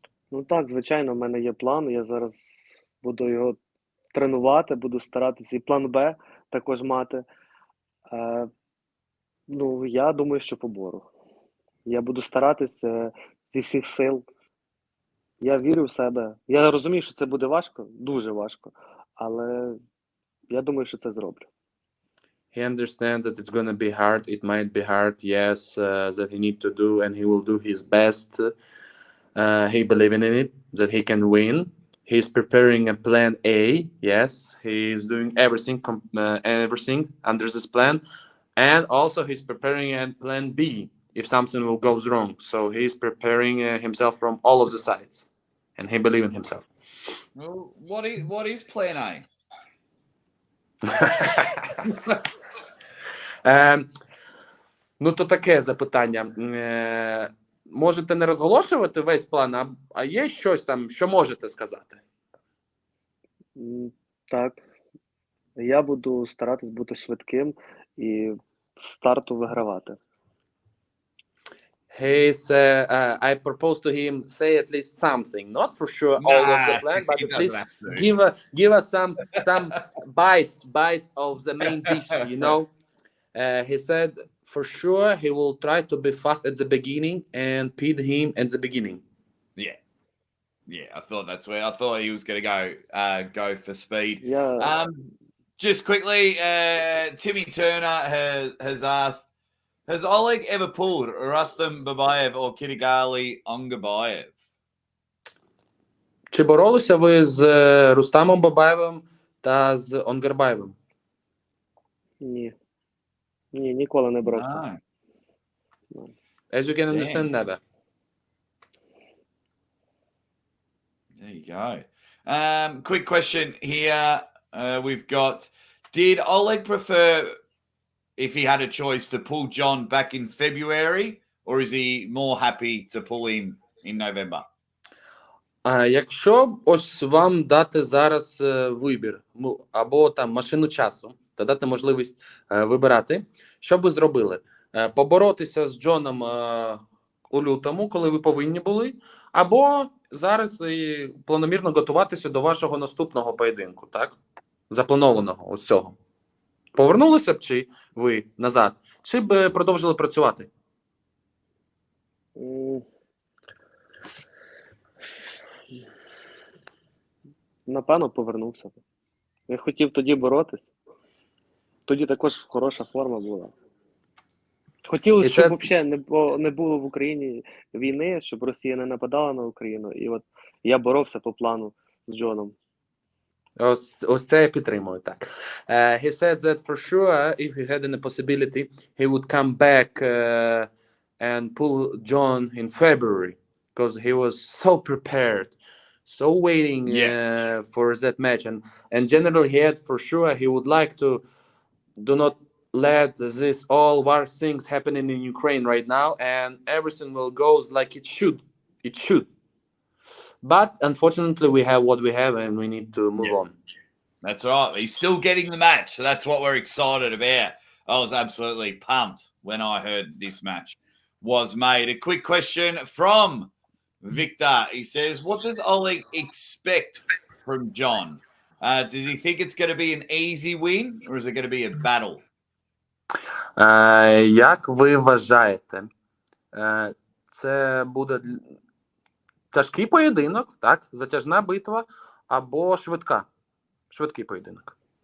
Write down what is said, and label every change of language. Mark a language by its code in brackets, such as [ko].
[uk] Ну так, звичайно, в мене є план. Я зараз буду його тренувати, буду старатися і план Б також мати. Ну, я думаю, що побору. Я буду старатися зі всіх сил. Я вірю в себе. Я розумію, що це буде важко, дуже важко, але я думаю, що це зроблю. [en] He understands that it's going to be hard. It might be hard, yes, that he need to do, and he will do his best. He believes in it, that he can win. He's preparing a plan A, yes. He's doing everything under this plan. And also he's preparing a plan B if something will goes wrong. So he's preparing himself from all of the sides. And he believes in himself. Well, what is plan A? [uk] Ну, то таке запитання. Можете не розголошувати весь план, а є щось там, що можете сказати? Так. Я буду старатись бути швидким і з старту вигравати. [en] He said, I propose to him, say at least something, not for sure all of the plan, but at least give us some bites of the main dish, you know. He said, for sure, he will try to be fast at the beginning and pit him at the beginning. Yeah, I thought that's where I thought he was going to go for speed. Yeah. Just quickly, Timmy Turner has asked, has Oleg ever pulled Rustam Babayev or Kirigali Ongabayev? [uk] Чи боролися ви з Рустамом Бабаєвим та з Онгарбаєвим? Ні. Ні, ніколи не боровся. [en] No. As you can understand, never. There you go. Quick question here. We've got, did Oleg prefer, if he had a choice, to pull John back in February, or is he more happy to pull him in November? [uk] Якщо ось вам дати зараз вибір, або там машину часу, та дати можливість вибирати, що б ви зробили? Поборотися з Джоном у лютому, коли ви повинні були, або зараз і планомірно готуватися до вашого наступного поєдинку, так? Запланованого ось цього. Повернулися б чи ви назад? Чи б продовжили працювати? М, Напевно, повернувся б. Я хотів тоді боротись. Тоді також хороша форма була. Хотілося, І щоб це- взагалі не було в Україні війни, щоб Росія не нападала на Україну. І от я боровся по плану з Джоном. Ось це я підтримую, так. [en] He said that for sure, if he had any possibility, he would come back and pull John in February, because he was so prepared, so waiting for that match. And generally, he had for sure, he would like to do not let this all war things happening in Ukraine right now, and everything will goes like it should. It should. But unfortunately, we have what we have, and we need to move on. That's right. He's still getting the match, so that's what we're excited about. I was absolutely pumped when I heard this match was made. A quick question from Victor. He says, what does Oleg expect from John? Does he think it's going to be an easy win, or is it going to be a battle? [uk] Як ви вважаєте, це буде тяжкий поєдинок, так? Затяжна битва або швидкий поєдинок?